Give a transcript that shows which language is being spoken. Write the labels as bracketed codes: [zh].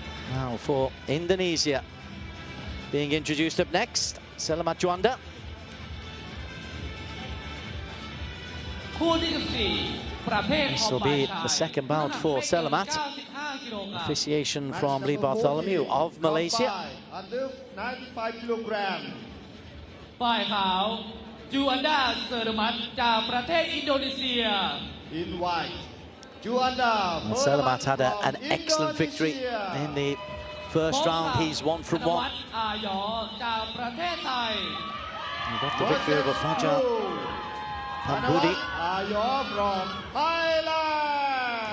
[en] Now for Indonesia, being introduced up next, Selamat Juanda. [th] คู่ที่ 14 [en] This will be the second bout for Selamat. Officiation from Lee Bartholomew of Malaysia. Under 95 kilogram. [th] ฝ่ายขาวจูอันดาเซอร์มัตจากประเทศอินโดนีเซีย [en] In white, Juanda. Selamat had an excellent victory in the first round. He's 1 from 1. [th] อายอจากประเทศไทย [en] He got the victory over Fajar Pambudi. Ayo from Thailand.